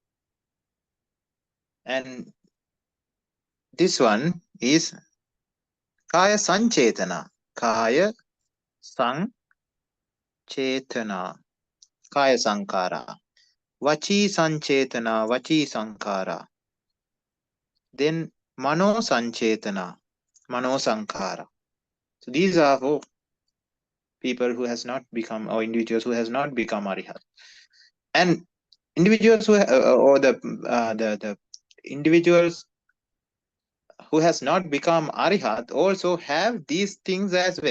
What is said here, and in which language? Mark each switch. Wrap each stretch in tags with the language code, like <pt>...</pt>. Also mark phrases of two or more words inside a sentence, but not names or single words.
<en>And this one is</en> <pi>Kaya Sanchetana. Kaya Sanchetana. Kaya Sankhara. Vachi Sanchetana. Vachi Sankhara. Then Mano Sanchetana. Mano Sankhara.</pi> <en>So these are for people who has not become, or individuals who has not become Arihat. And individuals who or the individuals who has not become Arihat also have these things as well.</en>